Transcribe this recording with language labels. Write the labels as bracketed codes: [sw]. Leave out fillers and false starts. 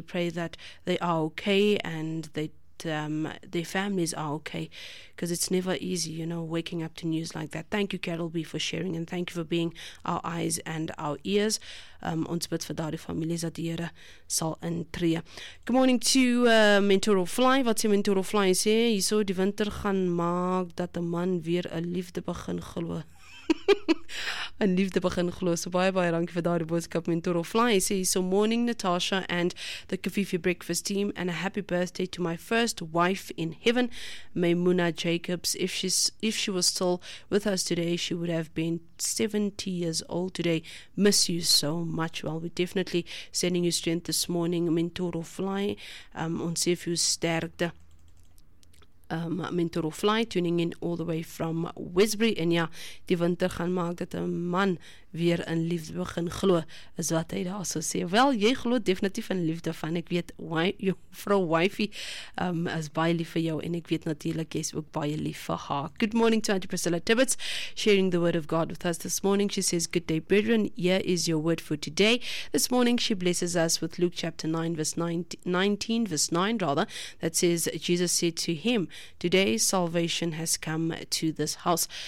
[en] We pray that they are okay and that their families are okay, because it's never easy, waking up to news like that. Thank you, Carol B, for sharing, and thank you for being our eyes and our ears. [af] Ons bid vir daardie families dat die Here sal intree. [en] Good morning to Mentor of Fly. [af] Wat sê Mentor of Fly? Sê, hy sou die winter gaan maak dat 'n man weer 'n liefde begin glo. En liefde begin glo. So baie baie dankie vir daardie boodskap, Mentor of Fly. [en] Sê so, morning Natasha and the Kafifi Breakfast team, and a happy birthday to my first wife in heaven, Maimuna Jacobs. If she was still with us today, she would have been 70 years old today. Miss you so much. Well, we're definitely sending you strength this morning, Mentor of Fly. [af] Ons sê vir jou sterkte. [en] Mentor of Fly tuning in all the way from Westbury. [af] En ja, die winter gaan maak dat 'n man weer in liefde begin glo, is wat hy daar so sê. Wel, jy glo definitief in liefde van, ek weet, jou vrou wifey is baie lief vir jou, en ek weet natuurlijk, jy is ook baie lief vir haar. [en] Good morning to Auntie Priscilla Tibbetts, sharing the word of God with us this morning. She says, good day, brethren, here is your word for today. This morning, she blesses us with Luke chapter 9, verse 19, verse 9, rather, that says, Jesus said to him, today salvation has come to this house.